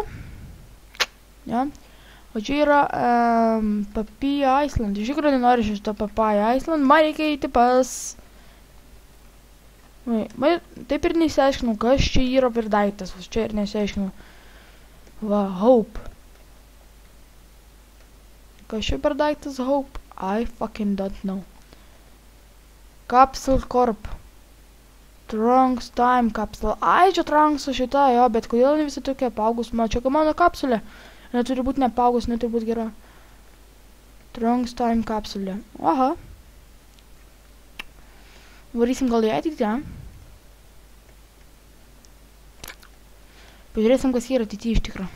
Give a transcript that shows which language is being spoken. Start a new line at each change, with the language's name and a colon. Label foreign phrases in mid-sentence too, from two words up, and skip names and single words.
Lithuanian: Jo. O čia yra Papaya Island. Iš tikrųjų nenoriu šitą Papaya Island. Man reikia eiti pas... Taip ir nesiaiškinau, kas čia yra per daiktas. Čia ir nesiaiškinau. Va, Hope. Kas čia per daiktas Hope?
English: I fucking don't know. Capsule Corp.
Lithuanian: Trunks Time Capsule. Ai, čia Trunkso šita, jo, bet kodėl visi tokie apaugus? Čia mano kapsulė. Neturi būti neapaugus, neturi būti gera. Trunks Time Capsule. Aha. Varysim gal į ateitį, ja? Pažiūrėsim, kas yra ateitį iš tikro.